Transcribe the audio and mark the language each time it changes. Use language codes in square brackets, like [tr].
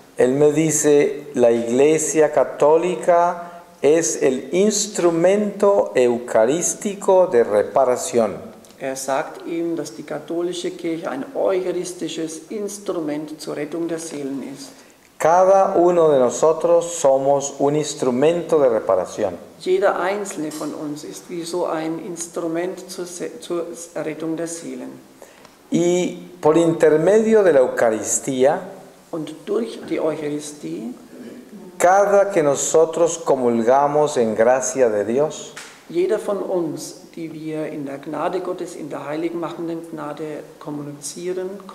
[es] Él me dice, la Iglesia Católica es el instrumento eucarístico de reparación. [de] Er sagt ihm, dass die katholische Kirche ein eucharistisches Instrument zur Rettung der Seelen ist. [es] Cada uno de nosotros somos un instrumento de reparación. [de] Jeder einzelne von uns ist wie so ein Instrument zur Rettung der Seelen. [es] Y por intermedio de la Eucaristía, [de] Und durch die Eucharistie, [es] cada que nosotros comulgamos en gracia de Dios, [de] jeder von uns, die wir in der Gnade Gottes, in der heiligmachenden Gnade kommunizieren,